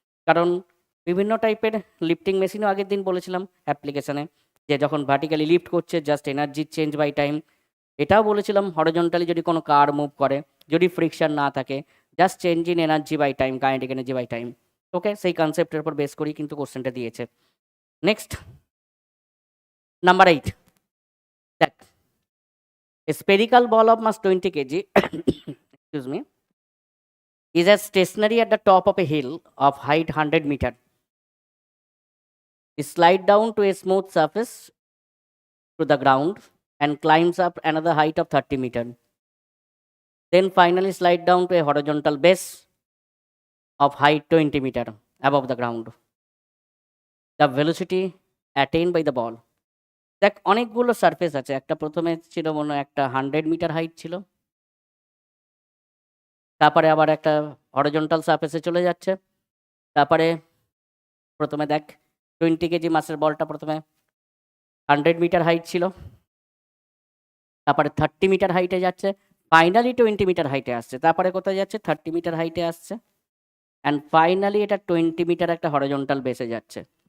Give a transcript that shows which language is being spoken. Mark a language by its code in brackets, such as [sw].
[bn] কারণ বিভিন্ন টাইপের লিফটিং মেশিনও আগের দিন বলেছিলাম অ্যাপ্লিকেশানে, যে যখন ভার্টিক্যালি লিফট করছে just energy change by time. এটাও বলেছিলাম হরিজন্টালি যদি কোনো কার মুভ করে, যদি ফ্রিকশন না থাকে, just change in energy by time, kinetic energy by time. ওকে, সেই কনসেপ্টের উপর বেস করেই কিন্তু কোশ্চেনটা দিয়েছে। [en] Next, number 8, দেখ, a spherical ball of mass 20 kg excuse me, is as stationary at the top of a hill of height 100 meter. It slide down to a smooth surface to the ground and climbs up another height of 30 meter. Then finally slide down to a horizontal base of height 20 meter above the ground. The velocity attained by the ball. [bn] দেখ অনেকগুলো surface আছে, একটা প্রথমে ছিল মনে হয় একটা 100 metre height ছিল, তারপরে আবার একটা হরিজন্টাল সারফেসে চলে যাচ্ছে, তারপরে প্রথমে দেখ 20 কেজি মাসের বলটা প্রথমে 100 মিটার হাইট ছিল, তারপরে 30 মিটার হাইটে যাচ্ছে, ফাইনালি 20 মিটার হাইটে আসছে, তারপরে কোথায় যাচ্ছে 30 মিটার হাইটে আসছে, অ্যান্ড ফাইনালি এটা 20 মিটার একটা হরিজন্টাল বেসে যাচ্ছে।